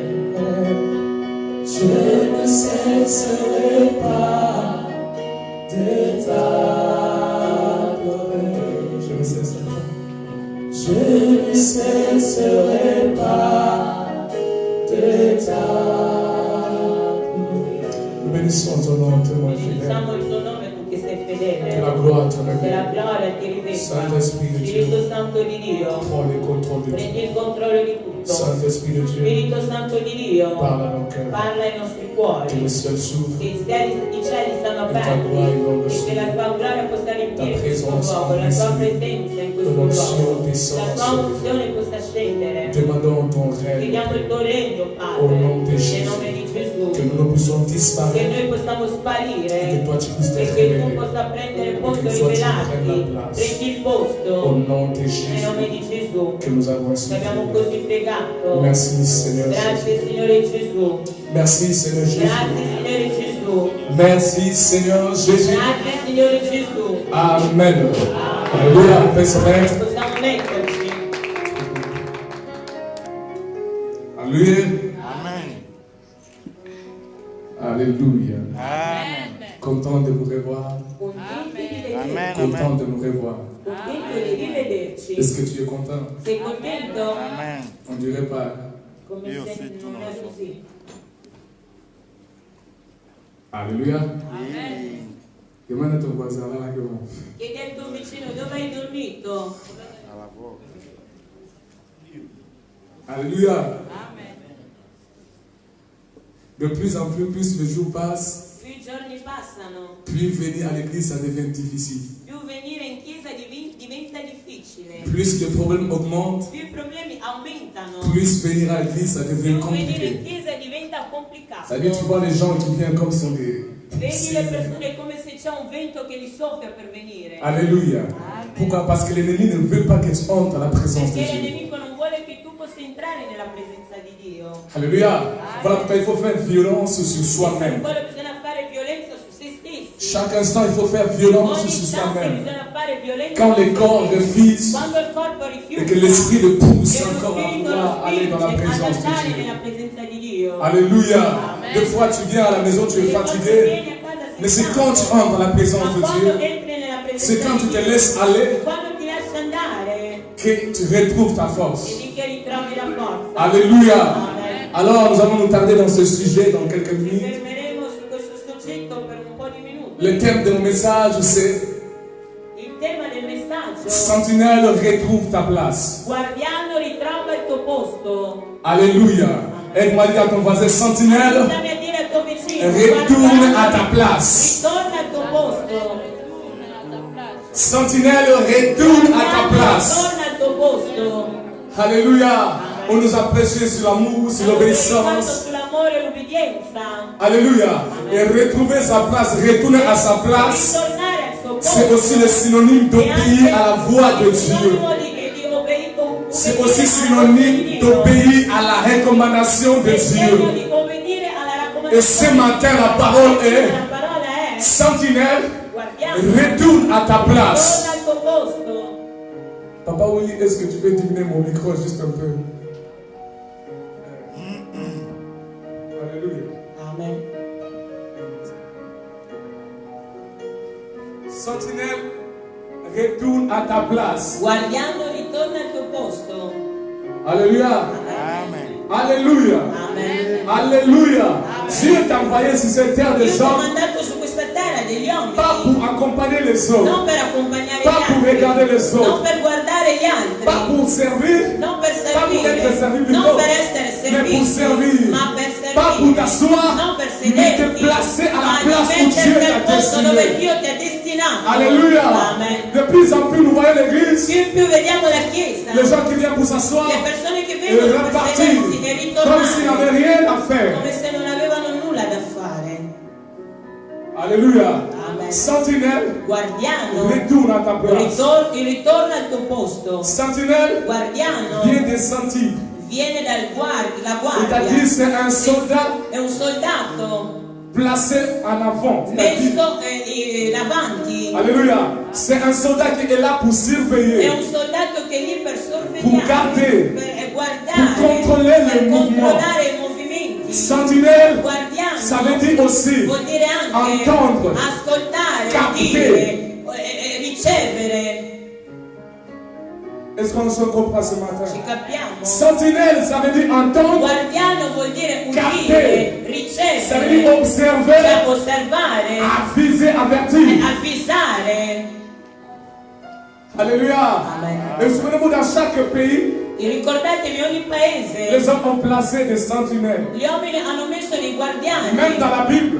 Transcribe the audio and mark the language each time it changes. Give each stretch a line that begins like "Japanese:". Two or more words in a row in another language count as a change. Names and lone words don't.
French: Je ne cesserai pas de t'adorer. Je ne cesserai pas. Je ne cesserai pas de t'adorer. Nous bénissons ton nom, témoin fidèle.
Italian: Benediciamo il tuo nome tu che sei
French: Que
Italian: fedele.
French: la gloire te
Italian: Che la
French: revienne.
Italian: gloria ti rivesta.
French: Saint-Esprit de Dieu,
Italian: Spirito Santo di Dio.
French: prends le contrôle de
Italian: Prendi
French: tout.
Italian: il controllo di tutto.
French: Saint-Esprit de Dieu,
Italian: Spirito Santo di Dio.
French: parle à nos cœurs.
Italian: Parla ai nostri
French: Que le
Italian: cuori.
French: ciel s'ouvre.
Italian: Che i cieli stanno tua gloria aperti.
French: inonde
Italian: E che la tua gloria possa riempire
French: Ta
Italian: questo
French: présence
Italian: luogo. La tua
French: ici.
Italian: presenza in questo
French: Ton onction
Italian: luogo.
French: descend
Italian: La tua
French: sur nous.
Italian: unzione possa scendere.
French: Demandons ton règne,
Italian: Chiediamo il tuo regno,
French: Au nom
Italian: Padre. di Gesù. Nel nome di Gesù.
French: que nous ne puissions
Italian: Che
French: disparaître
Italian: noi possiamo
French: et que
Italian: sparire.
French: toi tu puisses te
Italian: E che tu
French: révéler.
Italian: possa prendere posto che e
French: tu prennes la
Italian: rivelarti.
French: place.
Italian: Prendi il
French: Au
Italian: posto.
French: nom de
Italian: Nel
French: Jésus
Italian: nome di Gesù.
French: que nous avons ainsi
Italian: Che abbiamo
French: prié.
Italian: così pregato.
French: Merci Seigneur Jésus.
Italian: Grazie Signore Gesù.
French: Merci Seigneur Jésus.
Italian: Grazie Signore Gesù.
French: Merci Seigneur Jésus.
Italian: Grazie Signore Gesù.
French: Amen. Alléluia. On peut se mettre.
Italian: Possiamo metterci.
French: Alléluia. Amen. Alléluia. Amen. Content de vous revoir.
Italian: Contenti di vederci.
French: Amen. Content de nous revoir.
Italian: Contento di rivederci.
French: Est-ce que tu es content?
Italian: Sei contento?
French: Amen. On dirait pas.
Italian: Come Io se sì, tu non non è lo so. così.
French: Alléluia. Amen. Demande à ton voisin là, là, que va.
Italian: Chiedi al tuo vicino dove hai dormito. Alla voce.
French: Alléluia. Amen. De plus en plus, plus les jours passent,
Italian: più i giorni passano,
French: plus venir à l'église, ça devient difficile.
Italian: più venire in chiesa diventa difficile,
French: Plus les problèmes augmentent,
Italian: più i problemi aumentano,
French: plus venir à l'église, ça devient
Italian: più venire in
French: compliqué.
Italian: chiesa diventa complicato.
French: Ça veut dire, tu vois les gens qui viennent comme sont des...
Italian: Vedi le persone come se c'è un vento che li soffia per venire.
French: Alléluia. Pourquoi? Parce que l'ennemi ne veut pas que tu entres dans la présence de
Italian: Perché
French: Dieu.
Italian: l'ennemico non vuole che tu possa entrare nella presenza di Dio.
French: Alléluia. Voilà pourquoi il faut faire violence sur
Italian: Per
French: soi-même.
Italian: quello bisogna fare violenza su se stessi.
French: Chaque instant, il faut faire violence
Italian: Ogni
French: sur
Italian: istante
French: soi-même.
Italian: bisogna fare violenza
French: Quand
Italian: su
French: les
Italian: se
French: corps
Italian: stessi.
French: refusent
Italian: Quando il corpo rifiuta
French: et que l'esprit le pousse
Italian: e lo
French: encore à
Italian: spirito
French: vouloir
Italian: lo
French: aller dans la
Italian: spinge ad
French: présence de
Italian: andare
French: Dieu.
Italian: nella presenza di Dio.
French: Alléluia. Amen. Des fois, tu viens à la maison, tu es
Italian: E quando
French: fatigué.
Italian: vieni a casa sei
French: Mais c'est
Italian: stanco.
French: quand tu entres dans la présence
Italian: Ma
French: de
Italian: quando
French: Dieu,
Italian: entri nella presenza
French: c'est quand
Italian: di
French: tu te
Italian: Dio,
French: laisses aller
Italian: quando ti lasci andare
French: que tu retrouves ta
Italian: e
French: force.
Italian: di che ritrovi la forza.
French: Alléluia. Amen. Alors, nous allons nous tarder dans ce sujet dans quelques
Italian: Ci
French: minutes.
Italian: fermeremo su questo soggetto per un po' di minuti.
French: Le thème de mon message, c'est
Italian: Il tema del messaggio:
French: Sentinelle, retrouve ta place.
Italian: guardiano ritrova il tuo posto.
French: Alléluia. Aide-moi à dire à ton voisin, Sentinelle,
Italian: Aiutami a dire al tuo vicino:
French: retourne
Italian: guardiano,
French: à ta place.
Italian: ritorna al tuo posto.
French: Sentinelle, retourne à ta place.
Italian: Ritorna al tuo posto.
French: Alléluia. On nous a prêché sur l'amour, sur l'obéissance.
Italian: Sull'amore e l'obbedienza.
French: Alléluia. Et retrouver sa place, retourner à sa place,
Italian: Ritornare al suo posto.
French: c'est aussi le synonyme d'obéir à la voix de Dieu. C'est aussi synonyme d'obéir à la recommandation de Dieu. Et ce matin, la parole est Sentinelle, retourne à ta place. Papa Willy, est-ce que tu peux diminuer mon micro juste un peu? Alléluia. Amen. Sentinelle, retourne à ta place.
Italian: Guardiano, ritorna al tuo posto.
French: Alléluia. Amen. Alléluia. Amen. Alléluia. Dieu t'a envoyé sur cette terre
Italian: Dio
French: des
Italian: ti ha
French: hommes,
Italian: mandato su questa terra degli uomini,
French: pas pour accompagner les hommes,
Italian: non per accompagnare
French: pas
Italian: gli
French: pour
Italian: altri,
French: regarder les
Italian: non
French: autres,
Italian: per guardare gli
French: pas
Italian: altri,
French: pour servir,
Italian: non per
French: pas pour être servi
Italian: servire,
French: plutôt,
Italian: non per essere
French: mais pour
Italian: serviti,
French: servir,
Italian: ma per
French: pas pour
Italian: servire,
French: t'asseoir,
Italian: non per
French: mais te
Italian: sederti,
French: placer à la
Italian: ma di
French: place où Dieu
Italian: metterti al
French: t'a
Italian: posto dove
French: destiné.
Italian: Dio ti ha destinato.
French: Alléluia. Amen. De plus en plus, nous voyons l'église,
Italian: Più in più vediamo la Chiesa,
French: les gens qui viennent pour s'asseoir
Italian: le persone che
French: et
Italian: vengono per
French: repartir
Italian: sedersi e
French: comme s'ils n'avaient
Italian: ritornare
French: rien à faire.
Italian: come se non avevano nulla da fare.
French: Alléluia. Amen. Sentinelle,
Italian: Guardiano,
French: retourne à ta place.
Italian: ritorna al tuo posto.
French: Sentinelle,
Italian: Guardiano
French: viens des sentiers.
Italian: viene la
French: C'est-à-dire,
Italian: guardia,
French: c'est un soldat
Italian: è un soldato
French: placé en avant. C'est-à-dire,
Italian: messo davanti,
French: Alléluia. C'est un soldat qui est là pour
Italian: è
French: surveiller,
Italian: un soldato che è lì per
French: pour garder,
Italian: sorvegliare, per guardare,
French: pour contrôler
Italian: per
French: le mouvement.
Italian: controllare i movimenti.
French: Sentinelle,
Italian: Guardiano
French: ça veut dire aussi
Italian: vuol dire anche
French: entendre,
Italian: ascoltare,
French: capter.
Italian: dire, ricevere.
French: Est-ce qu'on se comprend ce matin?
Italian: Ci capiamo?
French: Sentinelle, ça veut dire entendre,
Italian: Guardiano vuol dire
French: capter.
Italian: udire,
French: ça veut dire
Italian: ricevere,
French: observer,
Italian: cioè osservare,
French: aviser, avertir.
Italian: avvisare.
French: Alléluia. Amen. Et souvenez-vous, dans chaque pays,
Italian: E ricordatevi, ogni paese,
French: les hommes ont placé des sentinelles.
Italian: gli uomini hanno messo dei guardiani,
French: Même dans la Bible,